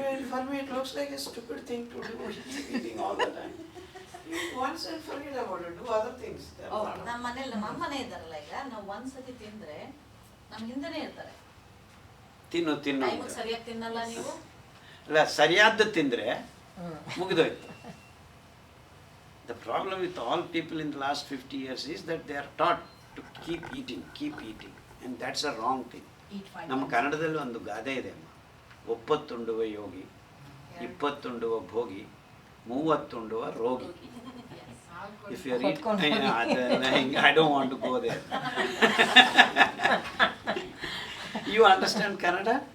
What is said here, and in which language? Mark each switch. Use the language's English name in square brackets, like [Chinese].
[English] For me it looks like a stupid thing to do, eating all the time. Once and forget about it, do other things. [Kannada] ನಮ್ಮ ಮನೇಲಿ ನಮ್ಮ ಅಮ್ಮನೇ ಇದ್ದಾರಲ್ಲ, ಈಗ ನಾವು ಒಂದ್ಸತಿ ತಿಂದ್ರೆ ನಮ್ಮ ಹಿಂದೆನೇ ಇರ್ತಾರೆ. ತಿನ್ನು ಟೈಮಿಗೆ ಸರಿಯಾಗಿ ತಿನ್ನಲ್ಲ ನೀವು. ಅಲ್ಲ, ಸರಿಯಾದ ತಿಂದ್ರೆ ಮುಗಿದೋಯ್ತು. [English] The problem with all people in the last 50 years is that they are taught to keep eating, and that's a wrong thing. [Kannada] ನಮ್ಮ ಕನ್ನಡದಲ್ಲಿ ಒಂದು ಗಾದೆ ಇದೆ ಅಮ್ಮ, 30 ಉಂಡುವ ಯೋಗಿ, 20 ಉಂಡುವ ಭೋಗಿ, 30 ಉಂಡುವ ರೋಗಿ. [English] If you are eating, I don't want to go there. You understand Kannada?